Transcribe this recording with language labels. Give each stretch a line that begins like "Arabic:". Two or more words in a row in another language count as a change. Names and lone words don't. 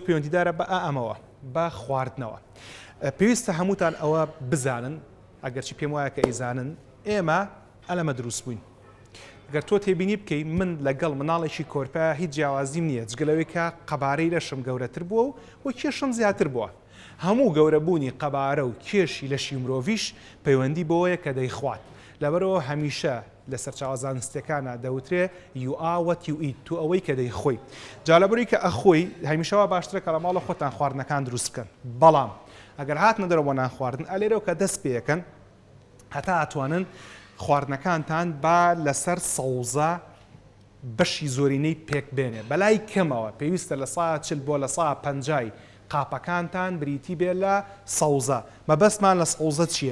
Central Kurdish: پەیوەندیدارە بە ئەمەوە بە خواردنەوە پێویستە هەمووتان ئەوە بزانن ئەگەرچی پێم وایە کە ئەیزانن ئێمە ئەلەمە دروست بووین گەر تۆ تێبینی بکەی من لەگەڵ مناڵێکی کۆرپە هیچ جیاوازیم نییە جگەلەوەی کە قەبارەی لەشم گەورەتر بووە و کێشم زیاتر بووە هەموو گەورەبوونی قەبارە و کێشی لەشی مرۆڤیش پەیوەندی بۆیە کە دەیخوات لەبەرەوە هەمیشە لە سەرچاوە زانستیەکانە دەوترێ
English: you are what you eat
Central Kurdish: تو ئەوەی کە دەیخۆی جالەبەری کە ئەخۆی هەمیشەوە باشترە کە لە ماڵە خۆتان خواردنەکان دروست بکەن بەڵام ئەگەر هاتنە دەرەوە نان خواردن ئەلێرەوە کە دەست پێەکەن هەتا ئەتوانن خواردنەکانتان با لەسەر سەوزە بەشی زۆرینەی پێک بێنێ بەلای کەمەوە پێویستە لە 140 بۆ لە 150 قاپەکانتان بریتی بێ لە سەوزە مەبەستمان لە سەوزە چییە؟